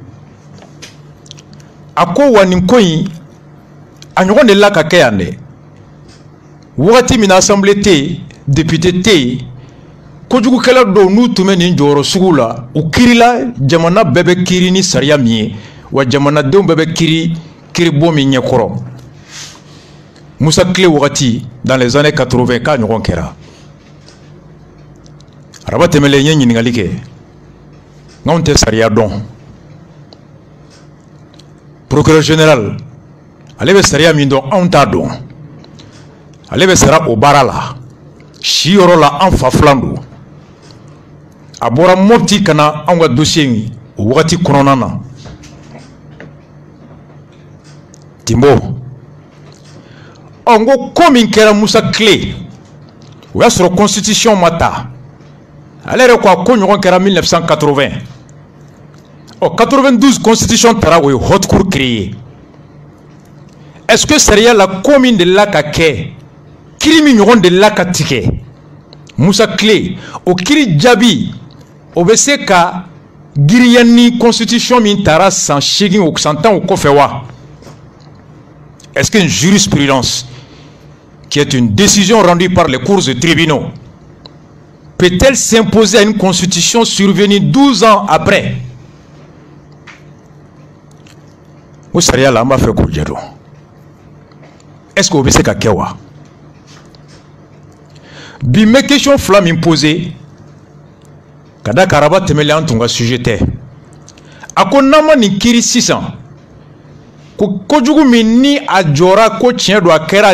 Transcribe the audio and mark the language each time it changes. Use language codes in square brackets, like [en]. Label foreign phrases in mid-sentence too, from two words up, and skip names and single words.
[bm] a ko wa nin ko in a ɲɔgɔn de la ka kɛ yan dɛ wagati min na assemblée tɛ yen député tɛ yen kojugukɛla dɔw n'u tun bɛ nin jɔyɔrɔ sugu la u kirila jamana bɛɛ bɛ kiri ni sariya min ye wa jamanadenw bɛɛ bɛ kiribon min ɲɛkɔrɔ Musa Tile wagati [fr] dans les années 80 [bm] k'a ɲɔgɔn kɛra araba tɛmɛlen n ye ɲininkali kɛ n'anw tɛ sariya dɔn [fr] procureur général [bm] ale bɛ sariya min dɔn anw t'a dɔn ale bɛ sara o baara la si yɔrɔ la an fa filan don a bɔra Mopti ka na anw ka dossier in o wagati kɔnɔna na Timbo n ko ko min kɛra Musa Tile o y'a sɔrɔ constitution ma ta ale yɛrɛ ko a ko ɲɔgɔn kɛra 1980 92 constitution tara o ye [fr] haute cour créée est-ce que [bm] sariya la ko min de la ka kɛ kiri min ɲɔgɔn de la ka tigɛ Musa Tile o kiri jaabi o bɛ se ka giriya ni constitution min tara san 8 o san 10 o kɔfɛ wa [fr] est-ce qu'une jurisprudence qui est une décision rendue par les cours et tribunaux peut-elle s'imposer à une constitution survenue 12 ans après? [bm] O sariya la an b'a fɛ k'o jɛ dɔn [fr] est-ce que [bm] o bɛ se ka kɛ wa bi n bɛ question fila min posé ka da araba tɛmɛlen an tun ka sujet tɛ a ko n'an ma nin kiri sisan ko kojugu min ni a jɔra ko tiɲɛ don a kɛra